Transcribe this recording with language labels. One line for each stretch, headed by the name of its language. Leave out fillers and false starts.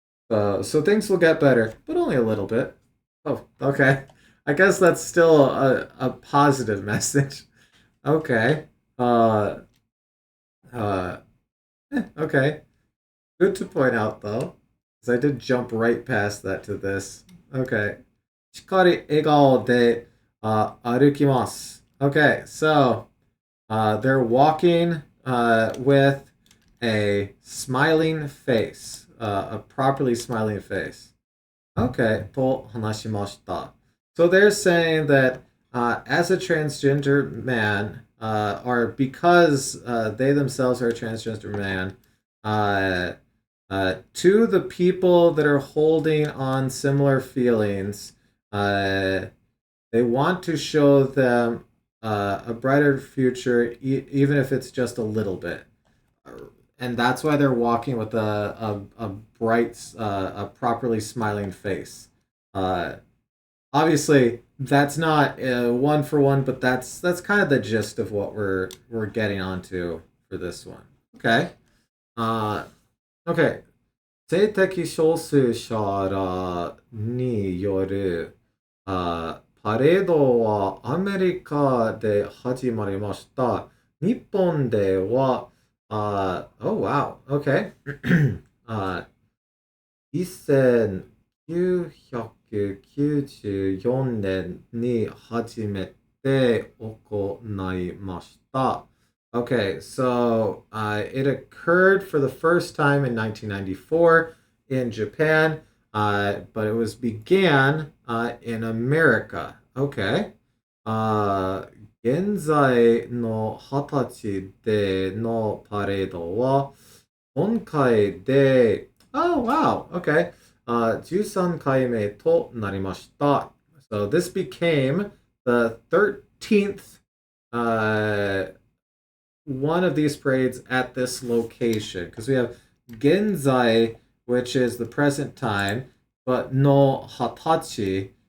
English: So things will get better, but only a little bit. Oh, okay. I guess that's still a positive message. Okay. Uh, okay. Good to point out, though, because I did jump right past that to this. Okay.
Japanese: しっかり笑顔で、歩きます.
English: Okay, so they're walking with a smiling face, a properly smiling face.
Japanese: Okay, と話しました.
English: So they're saying that as a transgender man, or because they themselves are a transgender man, to the people that are holding on similar feelings, they want to show them a brighter future, even if it's just a little bit. And that's why they're walking with a bright, a properly smiling face. Obviously, that's not one for one, but that's kind of the gist of what we're getting onto for this one. Okay. Okay.
Japanese: 性的少数者らによるパレードはアメリカで始まりました。日本では、
English: oh wow, okay.
Japanese: 1994年に初めて行いました。
English: Okay, so it occurred for the first time in 1994 in Japan, but it was began in America. Okay.
Japanese: 現在の20歳でのパレードは今回で、
English: oh wow, okay.
Japanese: 13回目となりました.
English: So this became the 13th one of these parades at this location, because we have Genzai, which is the present time, but no Hatachi.